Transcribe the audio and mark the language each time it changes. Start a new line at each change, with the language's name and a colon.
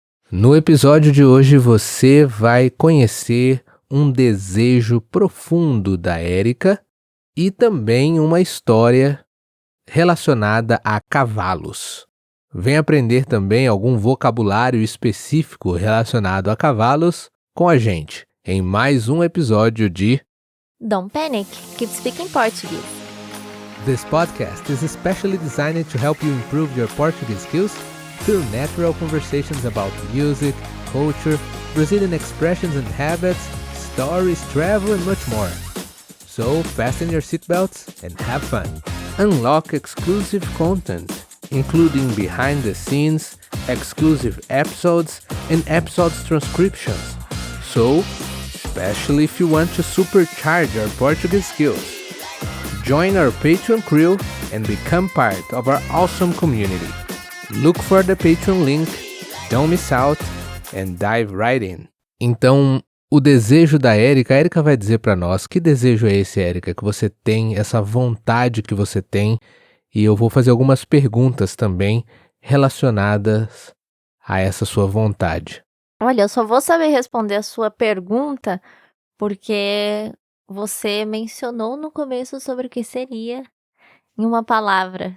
Portuguese: No episódio de hoje você vai conhecer um desejo profundo da Érica e também uma história relacionada a cavalos. Vem aprender também algum vocabulário específico relacionado a cavalos com a gente em mais um episódio de
English: Don't panic, keep speaking Portuguese. This podcast is especially designed to help you improve your Portuguese skills through natural conversations about music, culture, Brazilian expressions and habits, stories, travel, and much more. So fasten your seatbelts and have fun. Unlock exclusive content, including behind the scenes, exclusive episodes, and episodes transcriptions. So, especially if you want to supercharge your Portuguese skills. Join our Patreon crew and become part of our awesome community. Look for the Patreon link, don't miss out, and dive right in.
Portuguese: Então, o desejo da Érica, a Érica vai dizer para nós que desejo é esse, Érica, que você tem, essa vontade que você tem, e eu vou fazer algumas perguntas também relacionadas a essa sua vontade. Olha, eu só vou saber responder a sua pergunta porque você mencionou no começo sobre o que seria em uma palavra.